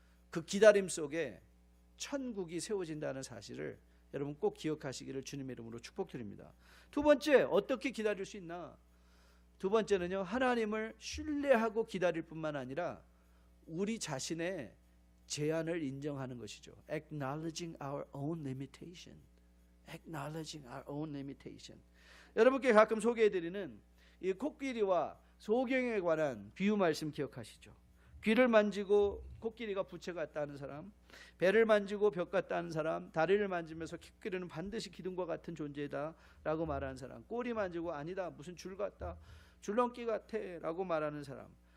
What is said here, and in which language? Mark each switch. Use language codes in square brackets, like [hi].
[ko] 그 기다림 속에 천국이 세워진다는 사실을 여러분 꼭 기억하시기를 주님의 이름으로 축복드립니다. 두 번째, 어떻게 기다릴 수 있나? 두 번째는요, 하나님을 신뢰하고 기다릴 뿐만 아니라 우리 자신의 제한을 인정하는 것이죠. [en] Acknowledging our own limitation. Acknowledging our own limitation. [ko] 여러분께 가끔 소개해드리는 이 코끼리와 소경에 관한 비유 말씀 기억하시죠? 귀를 만지고 코끼리가 부채 같다는 사람, 배를 만지고 벽 같다는 사람, 다리를 만지면서 코끼리는 반드시 기둥과 같은 존재다 라고 말하는 사람, 꼬리 만지고 아니다, 무슨 줄 같다, 줄넘기 같아 라고 말하는 사람.